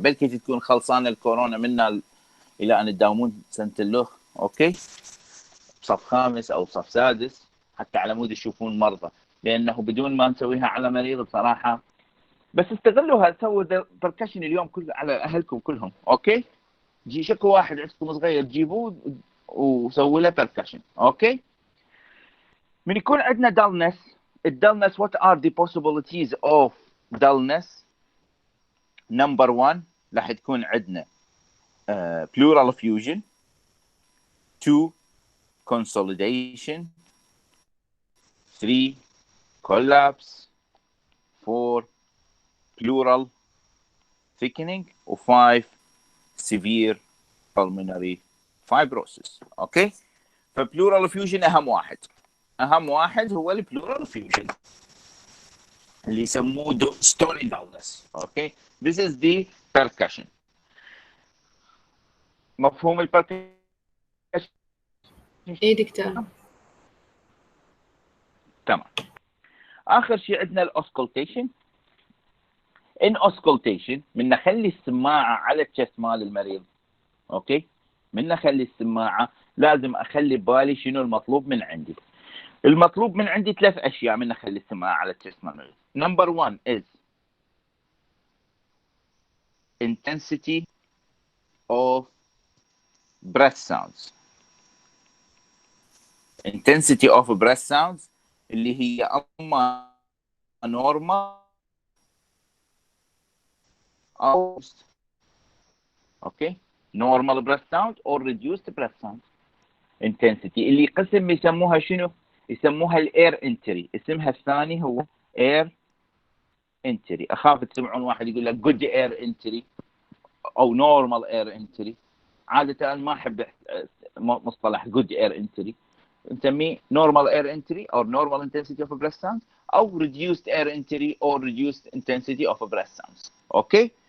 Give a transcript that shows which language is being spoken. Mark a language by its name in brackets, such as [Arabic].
[Arabic] بلكي تكون خلصانه الكورونا منا الى ان تداومون سنه اللوخ، اوكي، صف خامس او صف سادس، حتى على مود تشوفون مرضى، لانه بدون ما نسويها على مريض بصراحه. بس استغلوها، سووا بركشن اليوم كله على اهلكم كلهم، اوكي. جي شكو واحد عندكم صغير جيبوه وسووا له بركشن، اوكي. من يكون عندنا [English] dullness، الدلنس what are the possibilities of dullness؟ number 1 [Arabic] راح تكون عندنا [English] pleural effusion، 2 consolidation، 3 collapse، 4 pleural thickening، و5 severe pulmonary fibrosis، okay. [Arabic] فبلورال effusion اهم واحد هو البلورال effusion اللي يسموه ستوني داونس، اوكي. [English] This is the percussion. [Arabic] مفهوم البركشن؟ اي دكتور. تمام. اخر شيء عندنا الاوسكولتيشن. ان اوسكولتيشن من نخلي السماعه على الشست مال المريض، اوكي. من نخلي السماعه لازم اخلي بالي شنو المطلوب من عندي. المطلوب من عندي 3 اشياء من نخلي السماعه على الشست مال المريض. [English] Number 1 is intensity of breath sounds. intensity of breath sounds [Arabic] اللي هي اما [English] normal او okay normal breath sound or reduced breath sound. [Arabic] intensity اللي قسم يسموها شنو؟ يسموها الاير انتري، اسمها الثاني هو اير انتري. اخاف تسمعون واحد يقول لك good air entry او normal air entry. عاده ما احب مصطلح [English] good air entry، [Arabic] نسميه [English] normal air entry or normal intensity of breath sounds او reduced air entry or reduced intensity of breath sounds، okay.